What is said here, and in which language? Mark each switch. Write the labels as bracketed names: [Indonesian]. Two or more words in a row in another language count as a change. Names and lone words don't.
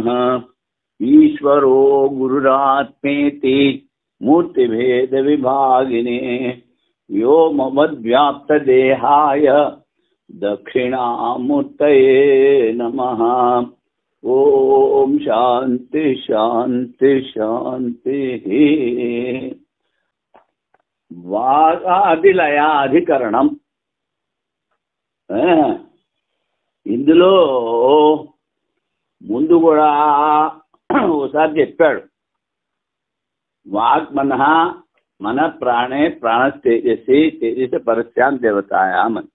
[Sanskrit] ईश्वरो गुरुरात्मेति मूर्तिभेद विभागिने व्योमवद्व्याप्तदेहाय दक्षिणामूर्तये नमः। ओम शांति शांति शांति। [Telugu] వాగాదిలయాధికరణం ఇందులో ముందు కూడా ఒకసారి చెప్పాడు. [Sanskrit] వాగ్ మనః మన ప్రాణే ప్రాణస్తేజసి తేజస పరస్యాం దేవతాయామని.